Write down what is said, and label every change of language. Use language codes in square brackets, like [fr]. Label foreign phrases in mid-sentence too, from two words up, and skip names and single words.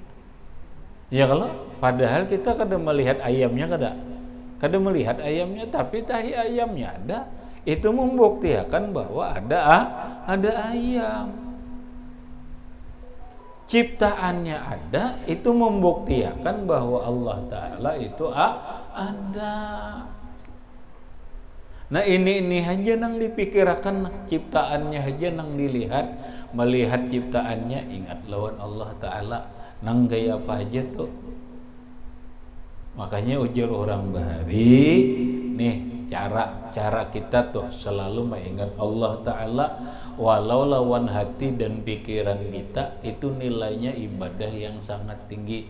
[bjn] Ya kalau padahal kita kada melihat ayamnya, kada melihat ayamnya, tapi tahi ayamnya ada, itu membuktikan bahwa ada ayam. Ciptaannya ada, itu membuktikan bahwa Allah Ta'ala itu ada. Nah ini aja nang dipikirkan, ciptaannya aja nang dilihat, melihat ciptaannya, ingat lawan Allah Ta'ala, nang gaya apa aja tuh. Makanya ujar orang Bahari, nih cara kita tuh selalu mengingat Allah Ta'ala, walau lawan hati dan pikiran kita, itu nilainya ibadah yang sangat tinggi.